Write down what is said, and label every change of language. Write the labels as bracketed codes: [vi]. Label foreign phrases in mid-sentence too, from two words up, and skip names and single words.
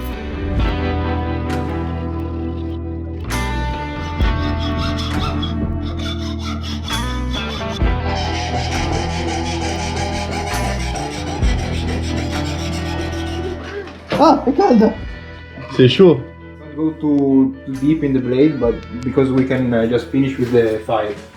[it] Ah, è calda! [fr] C'est chaud. [en] Don't go too deep in the blade, but because we can just finish with the fire.